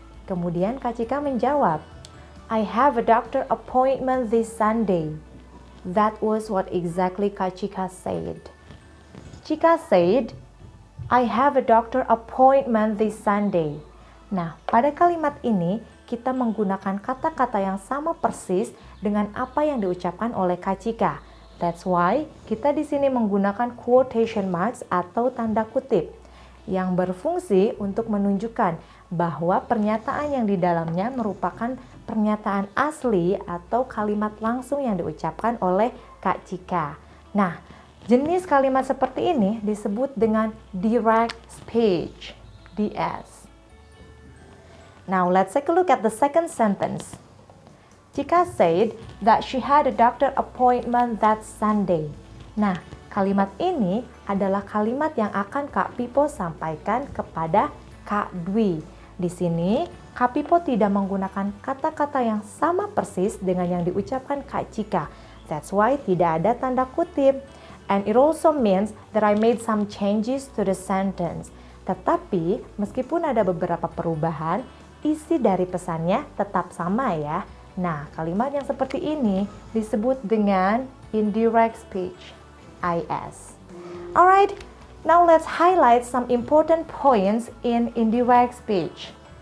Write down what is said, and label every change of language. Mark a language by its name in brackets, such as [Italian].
[Indonesian] Kemudian Kak Cika menjawab, [English] "I have a doctor appointment this Sunday." That was what exactly Kak Cika said. Cika said, "I have a doctor appointment this Sunday." [Indonesian] Nah, pada kalimat ini kita menggunakan kata-kata yang sama persis dengan apa yang diucapkan oleh Kak Cika. [English] That's why [Indonesian] kita di sini menggunakan quotation marks atau tanda kutip yang berfungsi untuk menunjukkan bahwa pernyataan yang di dalamnya merupakan pernyataan asli atau kalimat langsung yang diucapkan oleh Kak Cika. Nah, jenis kalimat seperti ini disebut dengan direct speech, DS. [English] Now, let's take a look at the second sentence. Cika said that she had a doctor appointment that Sunday. [Indonesian] Nah, kalimat ini adalah kalimat yang akan Kak Pipo sampaikan kepada Kak Dwi. Di sini, Kak Pipo tidak menggunakan kata-kata yang sama persis dengan yang diucapkan Kak Cika. [English] That's why [Indonesian] tidak ada tanda kutip. [English] And it also means that I made some changes to the sentence. [Indonesian] Tetapi, meskipun ada beberapa perubahan, isi dari pesannya tetap sama ya. Nah, kalimat yang seperti ini disebut dengan indirect speech, IS. [English] Alright, now let's highlight some important points in indirect speech.